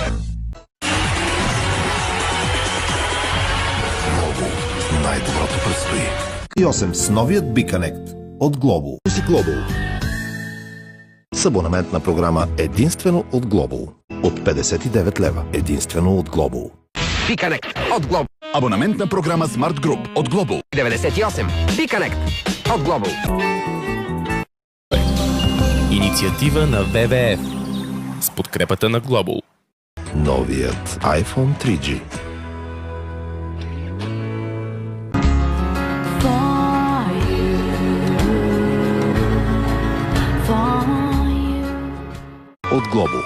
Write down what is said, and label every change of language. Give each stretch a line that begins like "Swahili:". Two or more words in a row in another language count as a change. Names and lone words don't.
Bulgarian: Global. Най-доброто предстои. И 8 с новият BeConnect от Global. Си Global. С абонаментна програма единствено от Global. От 59 лева. Единствено от Global. BeConnect от Global. Абонаментна програма Smart Group от Global. 98. BeConnect от Global. Инициатива на ВВФ с подкрепата на Global. Новият iPhone 3G. От Global.